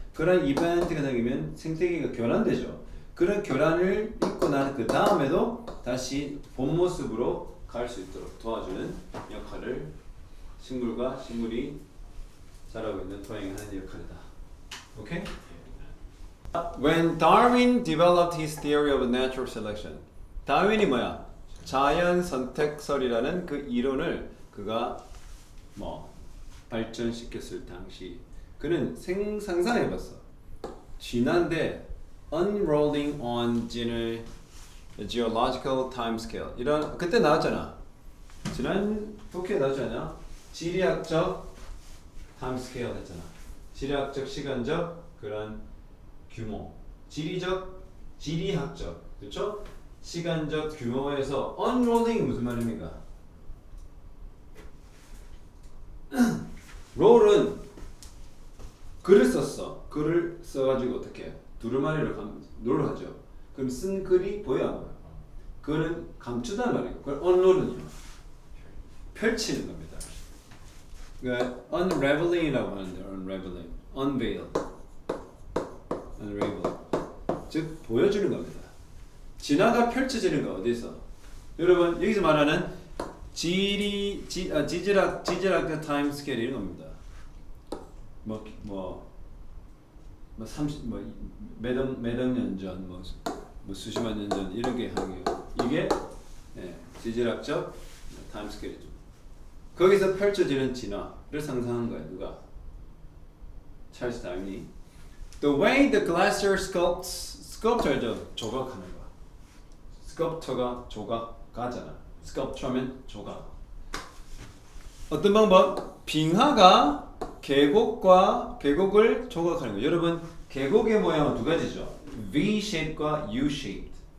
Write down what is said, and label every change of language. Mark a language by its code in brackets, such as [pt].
[ko] 그런 이벤트가 생기면 생태계가 교란되죠. 그런 교란을 잊고 난 그 다음에도 다시 본 모습으로 갈 수 있도록 도와주는 역할을 식물과 식물이 자라고 있는 토양이 하는 역할이다. 오케이? [en] When Darwin developed his theory of natural selection, [ko] 다윈이 뭐야? 자연 선택설이라는 그 이론을 그가 발전시켰을 당시 그는 상상해봤어. 지난데 [en] unrolling on geological timescale [ko] 이런 그때 나왔잖아. 지난 독해 나왔잖아. 지리학적 timescale 했잖아. 지리학적 시간적 그런 규모, 지리학적, 그렇죠? 시간적 규모에서 unrolling이 무슨 말입니까? 롤은 글을 썼어. 글을 써가지고 어떻게 두루마리를 롤을 하죠. 그럼 쓴 글이 보여 안 보여? 그거는 감추단 말이에요. 그걸 unroll은요. 펼치는 겁니다. 그러니까 unraveling이라고 하는데 unraveling, unveil, unravel. 즉 보여주는 겁니다. 진화가 펼쳐지는 거 어디서? 여러분 여기서 말하는 지질학 타임 스케일 이런 겁니다. 뭐 30, 몇억 년 전, 뭐 수십만 년 전 이런 게 하는 게 이게 지질학적 타임 스케일이죠. 거기서 펼쳐지는 진화를 상상한 거예요. 누가? 찰스 다윈이. [en] The way the glacier sculptor죠. [ko] 조각하는 거. 스culptor가 조각가잖아. sculpture면 조각. 어떤 방법? 빙하가 계곡을 조각하는 거. 여러분 계곡의 모양은 두 가지죠. V-shape과 U-shape.